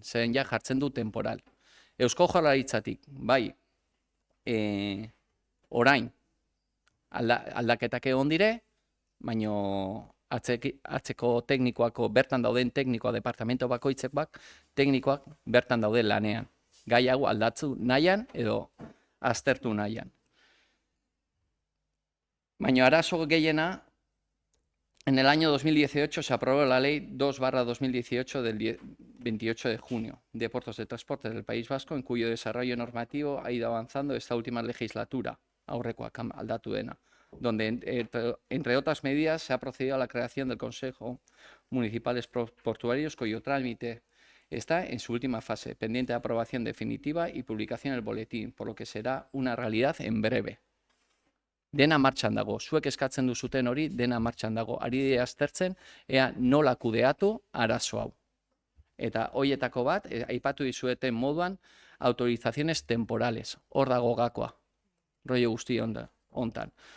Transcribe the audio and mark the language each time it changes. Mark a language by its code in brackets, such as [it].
[eu] Zeren ja jartzen du temporal. Eusko Jaurlaritzatik, bai, orain aldaketak egon dire, baino atzeko teknikoako, bertan dauden teknikoa, departamento bakoitzek teknikoak bertan daude lanean. Gai hau aldatzu nahian edo aztertu nahian. Baina arazo gehiena, [es] en el año 2018 se aprobó la ley 2/2018 del 28 de junio de Puertos de Transporte del País Vasco, en cuyo desarrollo normativo ha ido avanzando esta última legislatura, [eu] aurrekoak aldatu dena, [es] donde, entre otras medidas, se ha procedido a la creación del Consejo Municipales Portuarios, cuyo trámite está en su última fase, pendiente de aprobación definitiva y publicación en el boletín, por lo que será una realidad en breve. [eu] dena martxan dago. Zuek eskatzen duzuten hori, dena martxan dago. Ari aztertzen, ea nola kudeatu arazo hau. Eta hoietako bat, aipatu dizueten moduan, autorizaciones temporales. Hor dago gakoa. Rollo guzti hontan.